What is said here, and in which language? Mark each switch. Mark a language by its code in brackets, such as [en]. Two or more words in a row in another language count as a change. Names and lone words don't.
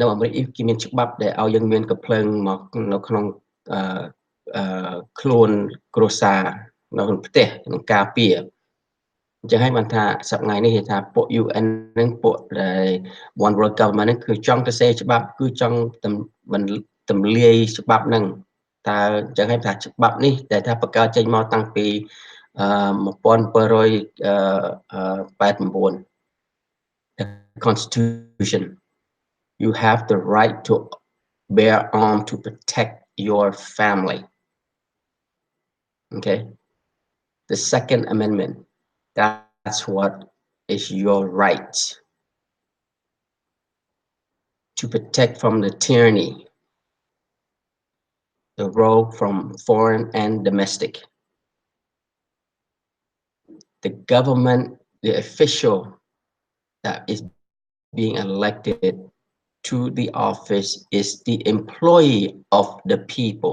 [km] អាមេរិកគេមានច្បាប់ដែលឲ្យយើងមានកំភ្លើងមកនៅក្នុងអខ្លួនគ្រួសារនៅក្នុងផ្ទះក្នុងការពារអញ្ចឹងហើយបានថាសប្តាហ៍នេះគេថាពួក UN នឹងពួកដែល One World Government ហ្នឹងគឺចង់ទៅសេច្បាប់គឺចង់ទម្លាយច្បាប់ហ្នឹងតើអញ្ចឹងហើយថាច្បាប់នេះដែលថាបង្កើតចេញមកតាំងពី [en] 1789 the Constitution you have the right to bear arms to protect your family okay the second amendment that's what is your right to protect from the tyranny the rogue from foreign and domestic the government the official that is being elected to the office is the employee of the people.